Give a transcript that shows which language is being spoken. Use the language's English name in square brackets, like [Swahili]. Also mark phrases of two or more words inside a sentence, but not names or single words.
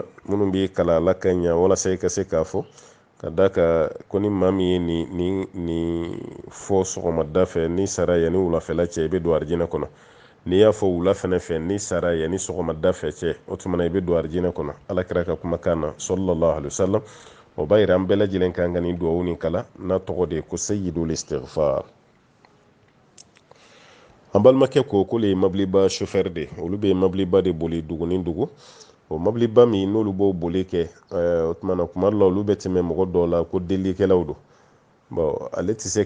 [Bambara] minnu b'i kalan ala ka ɲa walasa i ka se k'a fɔ ka da ka ko ni maa min ye nin fɔ sɔgɔmada fɛ ni sara yanni wulafɛla cɛ i bɛ don arijinɛ kɔnɔ n'i y'a fɔ wula fɛnɛ fɛ ni sara yanni sɔgɔmada fɛ cɛ o tuma na i bɛ don arijinɛ kɔnɔ ala kɛra ka kumakan na [Arabic] صلى الله عليه وسلم [Bambara] o b'a yira an bɛɛ lajɛlen kan ka nin duwawu nin kala n'a tɔgɔ de ye ko [Arabic] سيد الاستغفار [Bambara] an balimakɛ ko k'olu ye mabiliba chauffeur de olu bɛ mabiliba de boli dugu ni dugu o mabiliba min n'olu b'o boli kɛ o tuma na kuma dɔ la olu bɛ tɛmɛ mɔgɔ dɔw la ko delikɛlaw don bon ale tɛ se